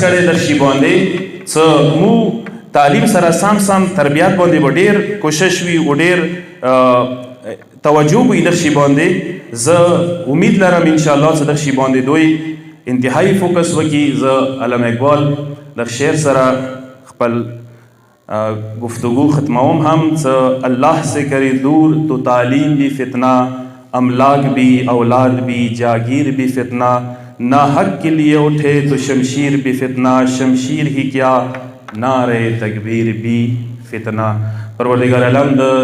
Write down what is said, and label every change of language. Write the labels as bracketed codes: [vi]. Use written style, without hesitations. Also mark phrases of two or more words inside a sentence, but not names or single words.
[ps] کړی در شي باندې څه مو تعلیم سره سم تربیت باندې به ډېر کوشش وي او ډېر توجه وي در شي باندې زه امید لرم انشاءالله چې در شي باندې دوی انتهایی فوکس وکړي زه علامه اقبال در شعر سره خپل گفتگو ختموم هم څه [ur] اللہ سے کرے دور تو تعلیم بھی فتنہ املاک بھی اولاد بھی جاگیر بھی فتنہ نہ حق کے لیے اٹھے تو شمشیر بھی فتنہ شمشیر ہی کیا نعرہ تکبیر بھی فتنہ [ps] پروردگار عالم